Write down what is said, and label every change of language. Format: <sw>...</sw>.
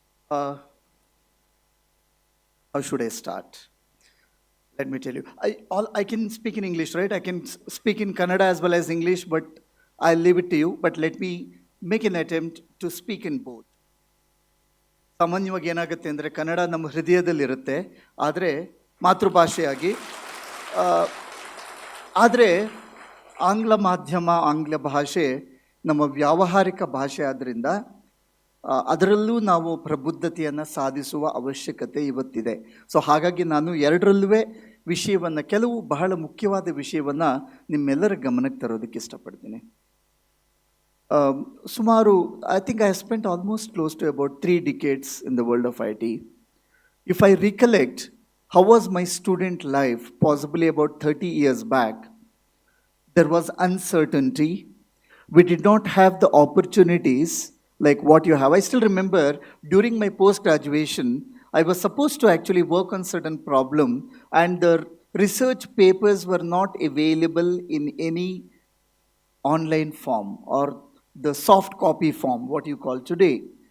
<en>How should I start? Let me tell you. I can speak in English, right? I can speak in Kannada as well as English, but I'll leave it to you. But let me make an attempt to speak in both.</en> <kn>ಸಾಮಾನ್ಯವಾಗಿ ಏನಾಗುತ್ತೆ ಅಂದರೆ ಕನ್ನಡ ನಮ್ಮ ಹೃದಯದಲ್ಲಿರುತ್ತೆ, ಆದರೆ ಮಾತೃಭಾಷೆಯಾಗಿ, ಆದರೆ ಆಂಗ್ಲ ಮಾಧ್ಯಮ, ಆಂಗ್ಲ ಭಾಷೆ ನಮ್ಮ ವ್ಯಾವಹಾರಿಕ ಭಾಷೆ ಆದ್ದರಿಂದ ಅದರಲ್ಲೂ ನಾವು ಪ್ರಬುದ್ಧತೆಯನ್ನು ಸಾಧಿಸುವ ಅವಶ್ಯಕತೆ ಇವತ್ತಿದೆ. ಸೊ ಹಾಗಾಗಿ ನಾನು ಎರಡರಲ್ಲೂ ವಿಷಯವನ್ನು, ಕೆಲವು ಬಹಳ ಮುಖ್ಯವಾದ ವಿಷಯವನ್ನು ನಿಮ್ಮೆಲ್ಲರ ಗಮನಕ್ಕೆ ತರೋದಕ್ಕೆ ಇಷ್ಟಪಡ್ತೀನಿ.</kn> <en>ಸುಮಾರು I think I spent almost close to about 3 decades in the world of IT. If I recollect, how was my student life possibly about 30 years back? There was uncertainty. We did not have the opportunities like what you have. I still remember during my post-graduation, I was supposed to actually work on certain problem, and the research papers were not available in any online form or the soft copy form, what you call today.</en>